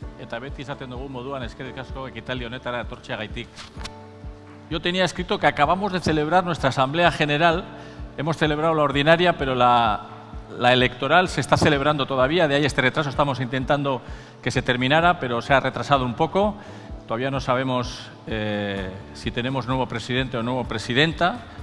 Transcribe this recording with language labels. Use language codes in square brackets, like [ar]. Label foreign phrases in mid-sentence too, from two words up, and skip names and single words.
[eu] eta beti izaten dugu moduan eskerrik asko ekitaldi honetara etortzeagaitik. [es] Yo tenía escrito que acabamos de celebrar nuestra Asamblea General. Hemos celebrado la ordinaria, pero la electoral se está celebrando todavía. De ahí este retraso. Estamos intentando que se terminara, pero se ha retrasado un poco. Todavía no sabemos si tenemos nuevo presidente o nueva presidenta.